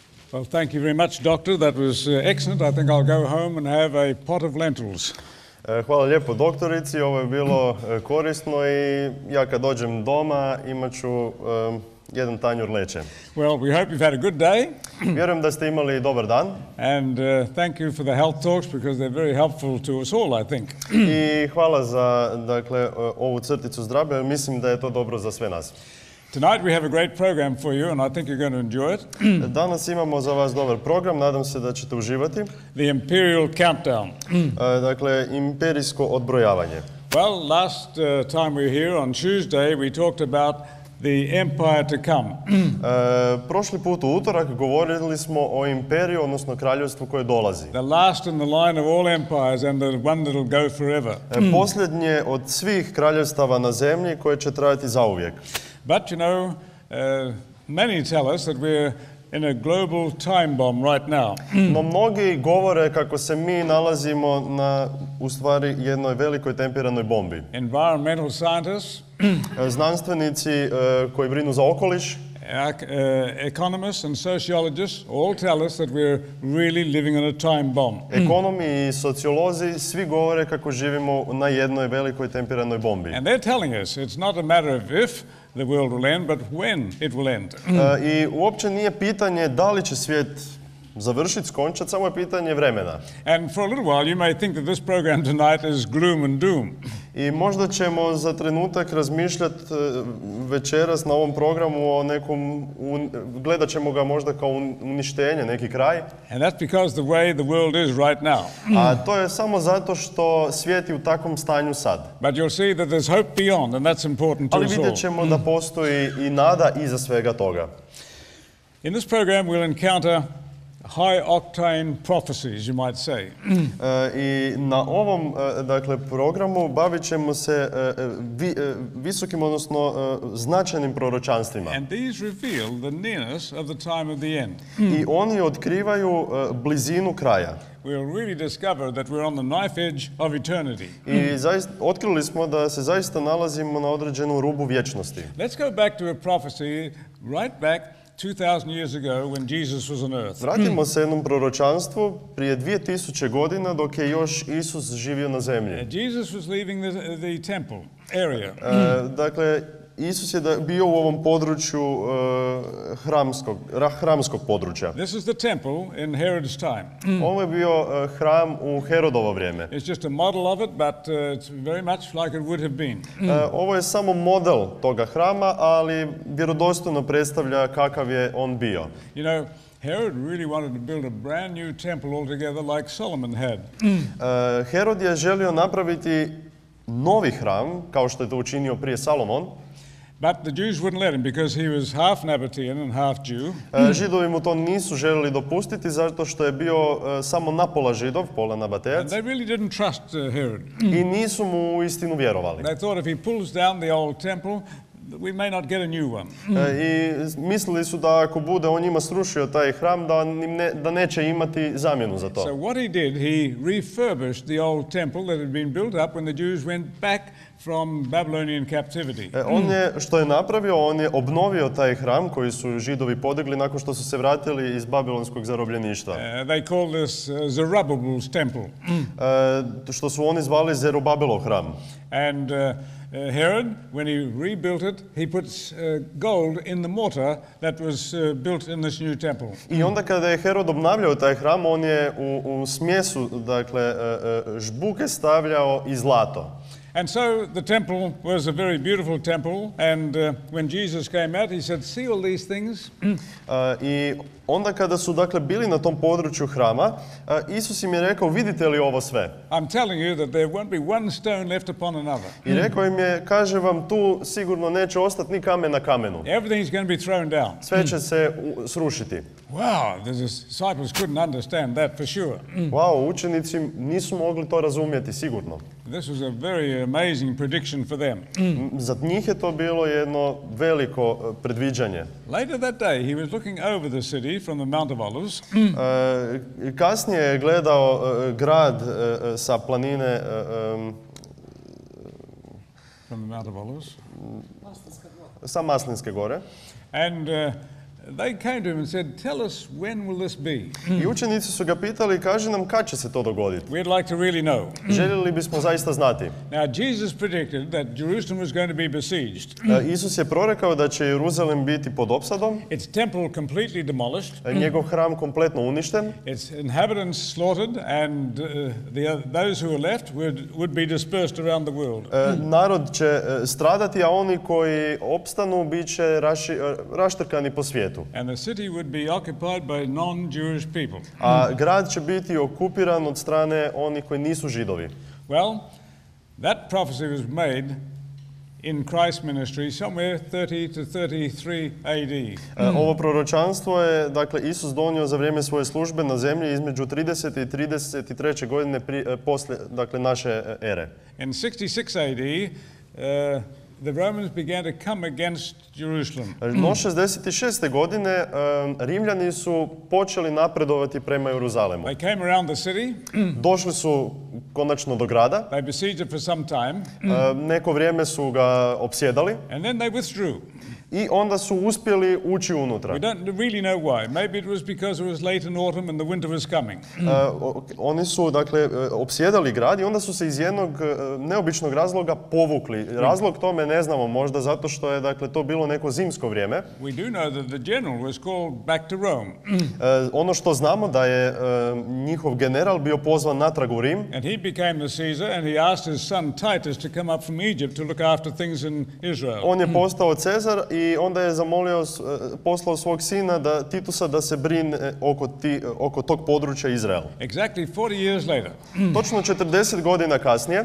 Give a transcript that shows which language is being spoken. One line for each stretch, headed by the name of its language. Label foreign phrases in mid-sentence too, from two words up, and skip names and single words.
English: Well, thank you very much, Doctor. That was excellent. I think I'll go home and have a pot of lentils.
Croatian: Hvala lijepo doktorici, ovo je bilo korisno i ja kad dođem doma imat ću jedan tanjur leće.
English: Well, we hope you've had a good day.
Croatian: Vjerujem da ste imali dobar dan.
English: And thank you for the health talks because they're very helpful to us all, I think.
Croatian: I hvala za ovu crticu zdravlja, mislim da je to dobro za sve nas.
English: Tonight we have a great program for you and I think you're going to enjoy it.
Croatian: Danas imamo za vas dobar program, nadam se da ćete uživati.
English: The Imperial Countdown.
Croatian: Dakle, imperijsko odbrojavanje.
English: Well, last time we were here on Tuesday we talked about the empire to come.
Croatian: Prošli put u utorak govorili smo o imperiju, odnosno kraljevstvu koje dolazi.
English: The last in the line of all empires and the one that will go forever.
Croatian: Posljednje od svih kraljevstava na zemlji koje će trajati zauvijek.
English: But you know, many tell us that we're in a global time bomb right now.
Croatian: No mnogi govore kako se mi nalazimo na, u stvari, jednoj velikoj temperanoj bombi.
English: Environmental scientists,
Croatian: znanstvenici koji brinu za okoliš,
English: economists and sociologists all tell us that we're really living in a time bomb.
Croatian: Ekonomi i sociolozi svi govore kako živimo na jednoj velikoj temperanoj bombi.
English: And they're telling us it's not a matter of if the world will end, but when it will end.
Croatian: I uopće nije pitanje da li će svijet završiti, skončati, samo je pitanje vremena.
English: And for a little while you may think that this program tonight is gloom and doom.
Croatian: I možda ćemo za trenutak razmišljati večeras na ovom programu o nekom, gledat ćemo ga možda kao uništenje, neki kraj.
English: And that's because the way the world is right now.
Croatian: A to je samo zato što svijet je u takvom stanju sad.
English: But you'll see that there's hope beyond and that's important to us all.
Croatian: Ali vidjet ćemo da postoji i nada iza svega toga.
English: In this program we'll encounter high-octane prophecies, you might say.
Croatian: I na ovom programu bavit ćemo se visokim, odnosno značajnim proročanstvima.
English: And these reveal the nearness of the time of the end.
Croatian: I oni otkrivaju blizinu kraja.
English: We'll really discover that we're on the knife edge of eternity.
Croatian: I otkrili smo da se zaista nalazimo na određenom rubu vječnosti.
English: Let's go back to a prophecy right back 2000 years ago when Jesus was on earth.
Croatian: Vratimo se jednom proročanstvu prije 2000 godina dok je još Isus živio na zemlji.
English: Jesus was leaving the temple area.
Croatian: Dakle, Isus je bio u ovom području hramskog područja.
English: This is the temple in Herod's time.
Croatian: Ovo je bio hram u Herodovo vrijeme.
English: It's just a model of it, but it's very much like it would have been.
Croatian: Ovo je samo model toga hrama, ali vjerodostojno predstavlja kakav je on bio.
English: You know, Herod really wanted to build a brand new temple altogether like Solomon had.
Croatian: Herod je želio napraviti novi hram, kao što je to učinio prije Salomon.
English: But the Jews wouldn't let him because he was half Nabatean and half Jew.
Croatian: Židovi mu to nisu željeli dopustiti zato što je bio samo napola Židov, pola Nabatejac.
English: And they really didn't trust Herod.
Croatian: I nisu mu uistinu vjerovali.
English: They thought if he pulls down the old temple, we may not get a new one.
Croatian: I mislili su da ako bude on njima srušio taj hram, da neće imati zamjenu za to.
English: So what he did, he refurbished the old temple that had been built up when the Jews went back from Babylonian captivity.
Croatian: Što je napravio, on je obnovio taj hram koji su Židovi podigli nakon što su se vratili iz babilonskog zarobljeništva.
English: They call this Zerubbabel's temple.
Croatian: Što su oni zvali Zerubabelov hram.
English: And Herod, when he rebuilt it, he puts gold in the mortar that was built in this new temple.
Croatian: I onda kada je Herod obnavljao taj hram, on je u smjesu, dakle, žbuke stavljao i zlato.
English: And so the temple was a very beautiful temple, and when Jesus came out, he said, "See all these things?"
Croatian: I onda kada su dakle bili na tom području hrama, Isus im je rekao, vidite li ovo sve?
English: I'm telling you that there won't be one stone left upon another.
Croatian: I rekao im je, kaže vam, tu sigurno neće ostati ni kamen na kamenu.
English: Everything's going to be thrown down.
Croatian: Sve će se srušiti.
English: Wow, the disciples couldn't understand that for sure.
Croatian: Wow, učenici nisu mogli to razumjeti sigurno.
English: This was a very amazing prediction for them.
Croatian: Za njih je to bilo jedno veliko predviđanje.
English: Later that day, he was looking over the city from the Mount of Olives.
Croatian: Kasnije je gledao grad sa planine
English: from the Mount of Olives.
Croatian: Sa Maslinske gore.
English: And they came to him and said, tell us when will this be?
Croatian: I učenici su ga pitali, kaži nam kad će se to dogoditi.
English: We'd like to really know.
Croatian: Željeli bismo zaista znati.
English: Now, Jesus predicted that Jerusalem was going to be besieged.
Croatian: Isus je prorekao da će Jeruzalem biti pod opsadom, Its temple completely demolished, njegov hram kompletno uništen, its inhabitants slaughtered, and those who were left would be dispersed around the world. narod će stradati, a oni koji opstanu bit će raštrkani po svijetu. And the city would be occupied by non-Jewish people. A grad će biti okupiran od strane onih koji nisu Židovi.
English: Well, that prophecy was made in Christ's ministry somewhere 30 to 33 AD.
Croatian: Ovo proročanstvo je, dakle, Isus donio za vrijeme svoje službe na zemlji između 30. i 33. godine poslije, dakle, naše ere.
English: In 66 AD, the Romans began to come against Jerusalem.
Croatian: No 66. godine Rimljani su počeli napredovati prema Jeruzalemu.
English: They came around the city.
Croatian: Došli su konačno do grada.
English: They besieged it for some time.
Croatian: Neko vrijeme su ga opsjedali.
English: And then they withdrew.
Croatian: I onda su uspjeli ući unutra.
English: We don't really know why. Maybe it was because it was late in autumn and the winter was coming.
Croatian: Oni su, dakle, opsjedali grad i onda su se iz jednog neobičnog razloga povukli. Razlog tome ne znamo, možda zato što je, dakle, to bilo neko zimsko vrijeme.
English: We do know that the general was called back to Rome.
Croatian: Ono što znamo da je njihov general bio pozvan natrag u Rim.
English: And he became the Caesar and he asked his son Titus to come up from Egypt to look after things in Israel.
Croatian: On je postao Cezar i onda je zamolio, poslao svog sina Titusa da se brine oko tog područja Izraela.
English: Exactly 40 years later.
Croatian: Točno 40 godina kasnije.